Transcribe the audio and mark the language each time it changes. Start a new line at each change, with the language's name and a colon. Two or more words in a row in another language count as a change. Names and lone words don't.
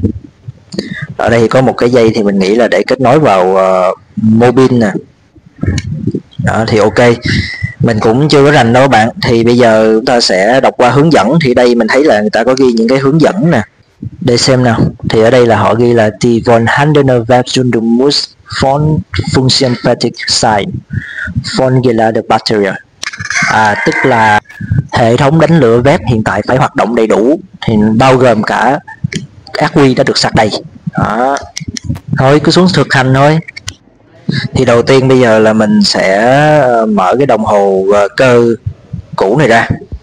Vietnamese: Ở đây có một cái dây thì mình nghĩ là để kết nối vào mobile nè. Đó thì ok, mình cũng chưa có rành đâu các bạn. Thì bây giờ chúng ta sẽ đọc qua hướng dẫn. Thì đây mình thấy là người ta có ghi những cái hướng dẫn nè, để xem nào. Thì ở đây là họ ghi là
German: Die vorhandene Werkzeuge muss von funktionsfertig sein, von geladene Batterie.
Vietnamese: Tức là hệ thống đánh lửa vép hiện tại phải hoạt động đầy đủ, thì bao gồm cả ác quy đã được sạc đầy. Đó. Thôi cứ xuống thực hành thôi. Thì đầu tiên bây giờ là mình sẽ mở cái đồng hồ cơ cũ này ra.